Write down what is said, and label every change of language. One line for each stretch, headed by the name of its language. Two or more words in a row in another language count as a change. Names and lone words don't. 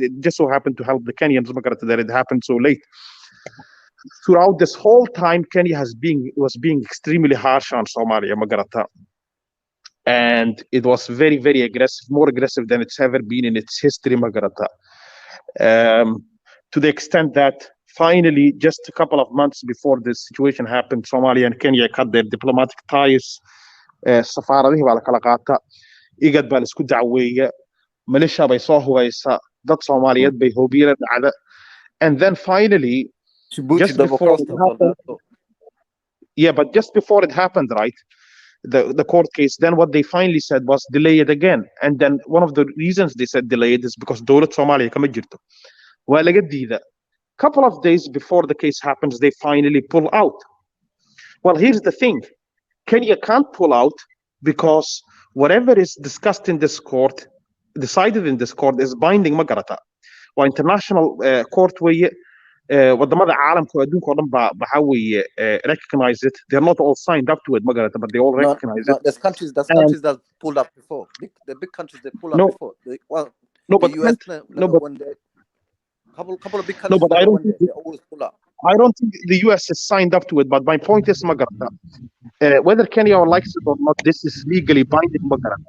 English: It just so happened to help the Kenyans, Magarata, that it happened so late. Throughout this whole time, Kenya was being extremely harsh on Somalia, Magarata. And it was very, very aggressive, more aggressive than it's ever been in its history, Magarata. To the extent that finally, just a couple of months before this situation happened, Somalia and Kenya cut their diplomatic ties.
Somali: Safaaradihii baa la kala qaata, igad baa la isku dacweeya, malisha bay soo hubaysa, dad Soomaaliyeed bay hoobiye dhacda.
English: And then finally, just before it happened, but just before it happened, right, the court case, then what they finally said was delay it again. And then one of the reasons they said delay it is because
Somali: dowlad Soomaaliya kama jirto. Waa laga diida.
English: Couple of days before the case happens, they finally pull out. Well, here's the thing. Kenya can't pull out because whatever is discussed in this court, decided in this court, is binding Magarata.
Somali: Waa
English: international court
Somali: weeye, wadamada caalamka adduunka oo dhan baa waxa weeye
English: recognize it. They're not all signed up to it, Magarata, but they all recognize it. There's countries that pulled up before. The big countries that pulled up before. The US, couple of big countries. No, but they always pull up. I don't think the US is signed up to it, but my point is, Magarata, whether Kenya likes it or not, this is legally binding, Magarata.